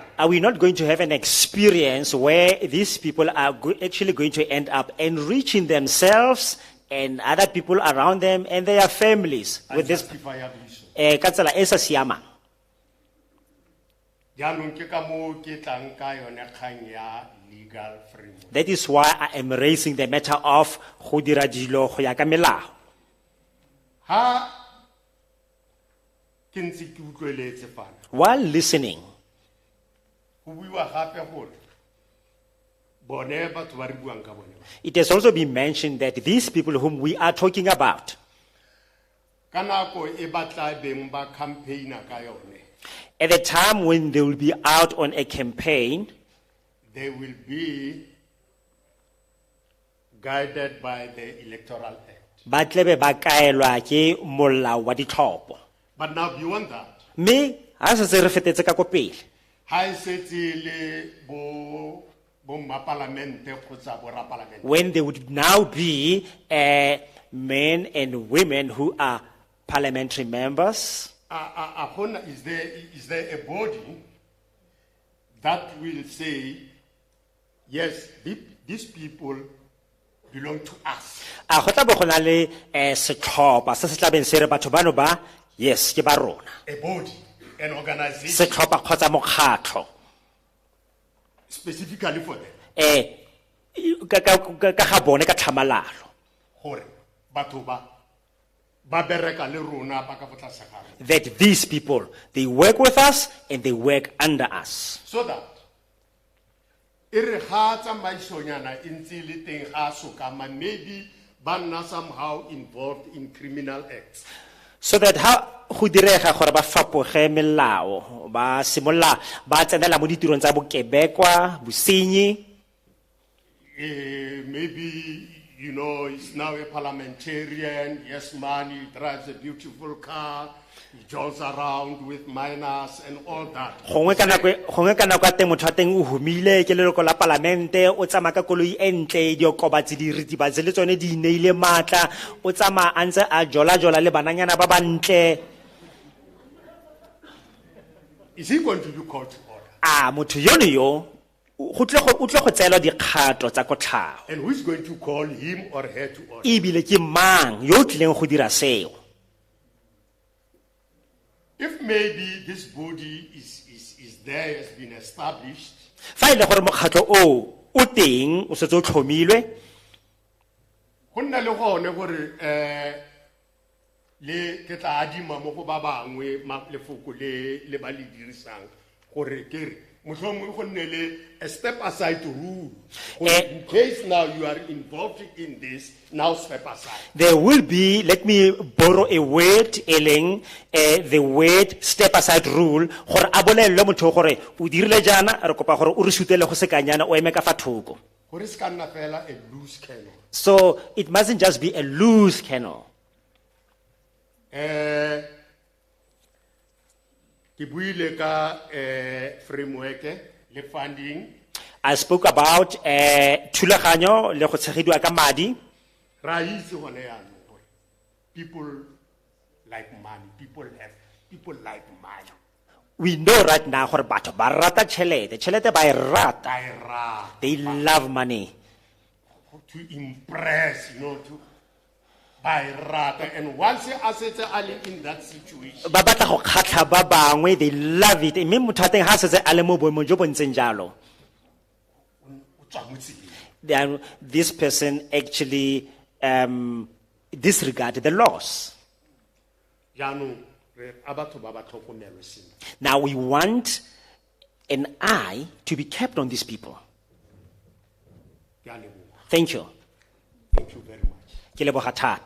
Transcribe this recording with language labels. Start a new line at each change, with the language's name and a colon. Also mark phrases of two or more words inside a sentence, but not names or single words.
English: Are we not going to have an experience where these people are actually going to end up enriching themselves and other people around them and their families with this?
Tswana: Ka tsela e sa siamang.
English: That is why I am raising the matter of
Tswana: go dira dilo go ya ka melao.
English: While listening, it has also been mentioned that these people whom we are talking about, at the time when they will be out on a campaign, they will be guided by the Electoral Act.
Tswana: Ba tlebe ba kaelwa ke molao wa ditlhopho.
English: But now beyond that,
Tswana: Me ha se re fetetse ka kopele.
English: When they would now be men and women who are parliamentary members, is there a body that will say, yes, these people belong to us?
Tswana: A go tla bo go na le setlhopha se se tlabeng se re batho bano ba, yes, ke ba rona.
English: A body, an organization.
Tswana: Setlhopha kgotsa mokgatlho.
English: Specifically for them.
Tswana: Ka ga bone ka tlhamalalo. Gore batho ba bereka le rona ba ka fa tlase ga rona.
English: That these people, they work with us and they work under us. So that maybe banna somehow involved in criminal acts. So that how
Tswana: go direga gore ba fapoge melao ba simolla ba tsenela mo ditirong tsa bokebekwa bosenyi.
English: Maybe, you know, he's now a parliamentarian. Yes, man, he drives a beautiful car. He jolts around with minors and all that.
Tswana: Gongwe ka nako ya teng motho wa teng o humile ke leloko la palamente o tsama ka koloi e ntle diokobatsi di ritibatse le tsone di neile matla o tsama a ntse a jola le bananyana ba ba ntle.
English: Is he going to be called to order?
Tswana: Motho yono yo o tle go tseelwa dikgato tsa kotlhao.
English: And who is going to call him or her to order?
Tswana: Ebile ke mang yo o tlileng go dira seo?
English: If maybe this body is there, has been established,
Tswana: Fa ile gore mokgatlho o teng o setse o tlhomilwe, go nna le gone gore le ke tla adima mo go ba bangwe lefoko le ba le dirisang gore ke re mohlomongwe go nne le
English: a step aside rule. In case now you are involved in this, now step aside. there will be, let me borrow a word, the word step aside rule,
Tswana: gore a bolelele motho gore o dirile jana re kopa gore o re sutele go sekanyana o eme ka fa thoko. Gore se ka nna fela
English: a loose cannon. So it mustn't just be a loose cannon.
Tswana: Ke buile ka framework le funding.
English: I spoke about
Tswana: thulaganyo le go tshegediwa ka madi. Ra itse gone yaanong gore
English: people like money, people like money. We know right now
Tswana: gore batho ba rata tšhelete ba e rata.
English: They love money. To impress, you know, to by rata, and once I said in that situation,
Tswana: Ba batla go kgatlha ba bangwe,
English: they love it.
Tswana: Mme motho a teng ha setse a le mo boemong jo bo ntseng jalo,
English: then this person actually disregard the laws.
Tswana: jaanong a batho ba ba tlhokomelwe sentle.
English: Now we want an eye to be kept on these people.
Tswana: Ke a leboha.
English: Thank you. Thank you very much.
Tswana: Ke leboga thata.